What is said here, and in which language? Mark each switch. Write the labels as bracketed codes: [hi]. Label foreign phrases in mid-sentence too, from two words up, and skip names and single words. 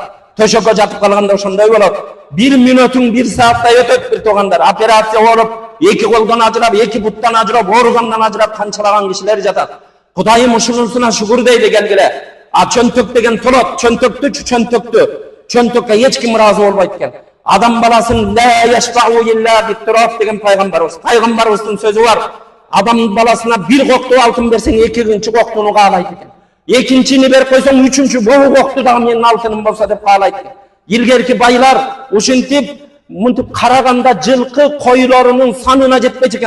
[ky] Төшөккө жатып калганда ошондой болот. 1 мүнөтүң 1 сааттай өтөт бир туугандар. Операция болуп, 2 колдон ажырап, 2 буттан ажырап, органдан ажырап канчалаган кишилер жатат. Кудайым ушунусуна шүгүр дейли келгиле. Чөнтөк деген толот, чөнтөккө эч ким ыраазы болбойт экен. Адам баласын [ar] لا يشبع إلا بالتراب [ky] деген пайгамбарыбыздын сөзү бар. Адам баласына 1 кокту алтын берсең, 2-нчи коктуну каалайт экен. Экинчини берип койсоң, 3-чү богу кокту дагы менин алтыным болсо деп каалайт экен. Илгерки байлар ушинтип мынтип караганда жылкы койлорунун санына жетпей экен.